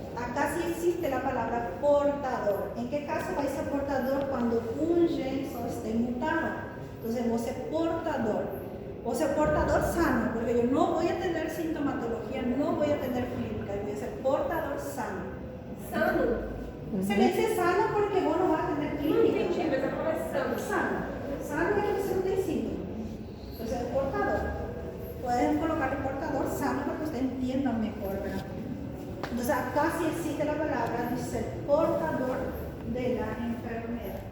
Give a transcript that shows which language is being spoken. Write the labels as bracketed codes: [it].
[es] Acá sí existe la palabra portador. ¿En qué caso va a ser portador? Cuando un gen solo esté mutado. Entonces, vos sos portador. Vos sos portador sano, porque yo no voy a tener sintomatología, no voy a tener clínica, yo voy a ser portador sano. Sano? Se le dice sano porque vos no vas a tener [pt] Não [es] clínica. [pt] entendi, mas a palavra é sano. [es] Sano. Sano es que [pt] você não tem síntoma. [es] Entonces, es portador. Pueden colocar el portador sano para que ustedes entiendan mejor, ¿verdad? Entonces, acá sí existe la palabra de ser portador de la enfermedad.